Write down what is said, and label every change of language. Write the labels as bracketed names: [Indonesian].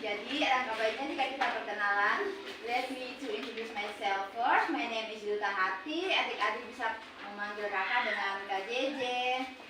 [Indonesian] Jadi alangkah baiknya jika kita perkenalan. [English] Let me to introduce myself first. My name is Duta Hati. [Indonesian] Adik-adik bisa memanggil kakak dengan Kak Jeje.